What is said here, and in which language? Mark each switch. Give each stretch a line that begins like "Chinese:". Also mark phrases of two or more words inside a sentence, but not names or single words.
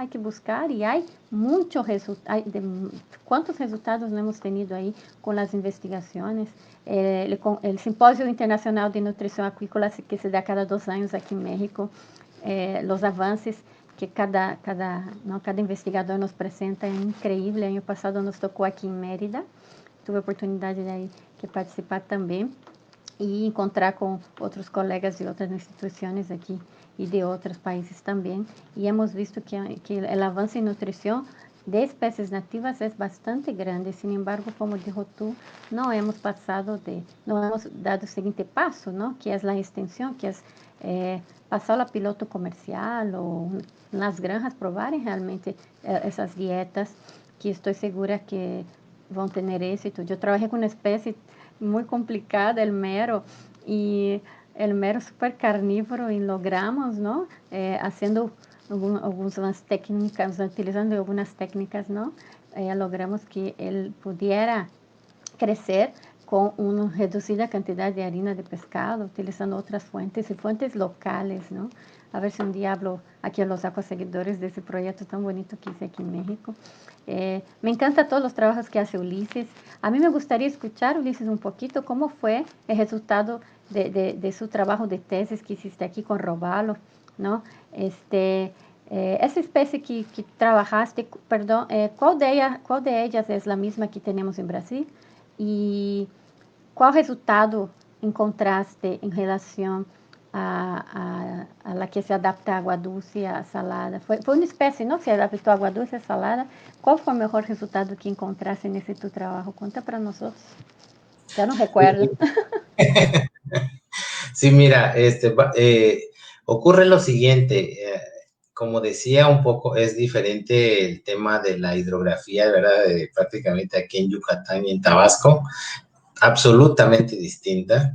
Spanish: Hay que buscar y hay mucho resultado. ¿Cuántos resultados no hemos tenido ahí con las investigaciones? El Simposio Internacional de Nutrición Acuícola que se da cada 2 años aquí en México, los avances que cada investigador nos presenta é increíble. El año pasado nos
Portuguese: tocou aqui em
Spanish: Mérida, tuve
Portuguese: a oportunidade de aí que participar também e encontrar com outros colegas de outras instituições aqui
Spanish: y de otros países también, y hemos visto que el avance en nutrición de especies nativas es bastante grande. Sin embargo, como dijo tú, no hemos dado el siguiente paso, ¿no? Que es la extensión, que es pasar a piloto comercial o las granjas
Portuguese: probarem realmente essas dietas, que estou segura que vão ter êxito. Eu trabalhei com uma espécie muito complicada,
Spanish: el mero,
Portuguese: e
Spanish: el mero super carnívoro,
Portuguese: e logramos, não? Haciendo algumas técnicas, utilizando algumas técnicas, não? Logramos que ele pudiera crescer com uma reduzida quantidade de
Spanish: harina de pescado,
Portuguese: utilizando outras fuentes e
Spanish: fuentes locales,
Portuguese: não? A ver se um dia hablo aqui
Spanish: a los seguidores
Portuguese: desse projeto tão bonito que hice aqui em México.
Spanish: Me encanta
Portuguese: todos os trabalhos que hace Ulises.
Spanish: A mí me gustaría escuchar, Ulises, un poquito cómo fue el resultado de su trabajo de tesis que hiciste aquí con robalo, ¿no?
Portuguese: Essa espécie
Spanish: que trabajaste, perdão, qual de ellas es la misma que tenemos en Brasil?
Portuguese: E qual resultado encontraste em relação a
Spanish: la que se adapta
Portuguese: a água dulce e a salada? Foi uma espécie, não? Se adaptou a água dulce e a salada. Qual foi o melhor resultado que encontraste nesse tu trabalho? Conta para nós. Já não recuerdo.
Spanish: Sí, mira, ocurre lo siguiente, como decía un poco, es diferente el tema de la hidrografía, ¿verdad? Prácticamente aquí en Yucatán y en Tabasco, absolutamente distinta.